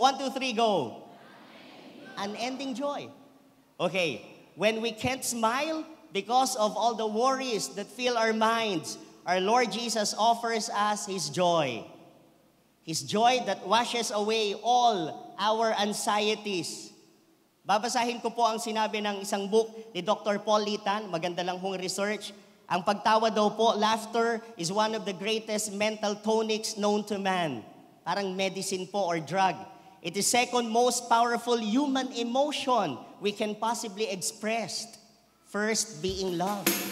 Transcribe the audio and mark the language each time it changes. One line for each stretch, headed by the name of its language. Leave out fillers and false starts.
English: 1, 2, 3, go. Unending joy. Okay, when we can't smile because of all the worries that fill our minds, our Lord Jesus offers us His joy. His joy that washes away all our anxieties.
Filipino: Babasahin ko po ang sinabi ng isang book ni Dr. Paul Litan, maganda lang hong research. Ang pagtawa daw po,
English: laughter is one of the greatest mental tonics known to man.
Filipino: Parang
English: medicine po or drug. It is second most powerful human emotion we can possibly express. First being love.